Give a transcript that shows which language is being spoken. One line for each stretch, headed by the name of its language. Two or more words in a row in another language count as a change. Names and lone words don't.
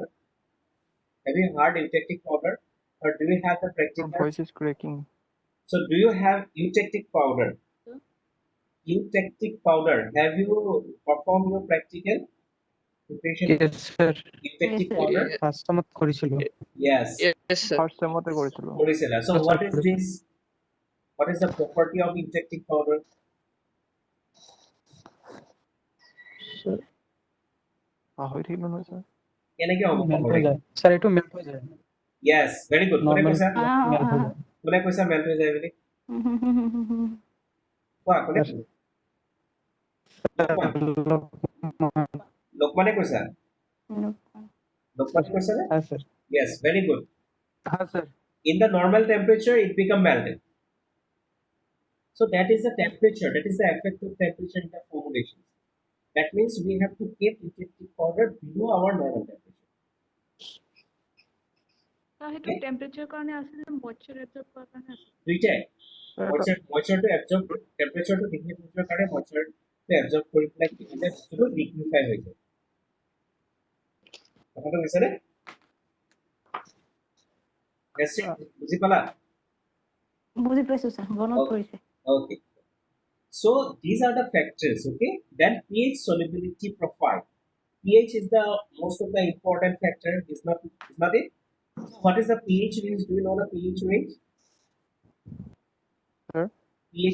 English: Have you heard eutectic powder, or do you have the Your practical? voice is cracking. So do you have eutectic powder? Sir? Eutectic powder. Have you performed your practical preparation? Yes, sir. Eutectic Yes, sir. powder. first time
Assamese: কৰিছিলো।
English: Yes. Yes, sir. First semতে
Assamese: কৰিছিলো।
English: Morisella. So what is this? What is the property of eutectic powder?
Assamese: পাহৰি থাকিলো নহয় স্যাৰ। কেনেকে হ'ব মেল্ট হৈ পাহৰি? যায় স্যার, এইটো মেল্ট হৈ যায়
English: Yes, very good.
Assamese: কোনে নৰ্মেল কৈছা? মেল্ট হৈ যায়। কোনে কৈছা মেল্ট হৈ যায় বুলি? কোৱা, কোনে কৈছা? লোকমান। লোকমানে কৈছা? লোকমানে কৈছা নে? হ্যাঁ স্যার।
English: Yes, very good.
Assamese: হ্যাঁ স্যার।
English: In the normal temperature, it become melted. So that is the temperature. That is the effect of temperature in the formulations. That means we have to keep eutectic powder below our normal temperature.
Assamese: সেইটো টেম্পাৰেচাৰ কাৰণে আছে নে
English: moisture absorb
Assamese: কৰাৰ কাৰণে আছে? দুইটাই এটা
English: moistureটো absorb temperatureটো decrease
Assamese: হোৱাৰ কাৰণে
English: moistureটো absorb
Assamese: কৰি পেলাই কি হৈ যায় বস্তুটো লিকুইফাই হৈ যায় কথাটো বুজিছানে বুজি পালা বুজি পাইছো স্যার মনত পৰিছে
English: okay so these are the factors okay then pH solubility profile pH is the most of the important factor is not it so what is the pH range do you know the pH range Sir? pH